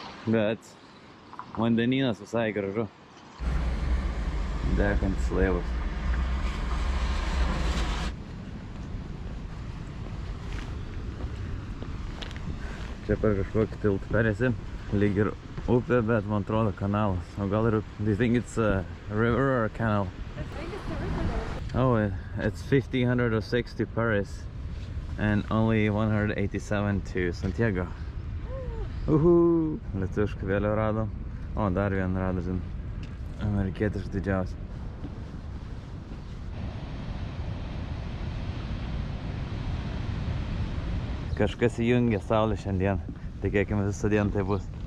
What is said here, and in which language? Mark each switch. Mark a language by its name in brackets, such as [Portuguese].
[Lithuanian] Bet vandenynas visai gražu. Degantis laivas. Čia per kažkokį tiltą perėsi. Lyg ir upė, bet man atrodo kanalas. O gal ir upė. [English] Do you think it's a river or a canal? I think it's a river though. Oh, it's 1,506 to Paris and only 187 to Santiago. Uhu! [Lithuanian] Lietuvišką vėliavą radom. O, dar vieną radom, žin. Amerikietišką didžiausią. Kažkas įjungia saulę šiandien. Tikėkime visą dieną tai bus.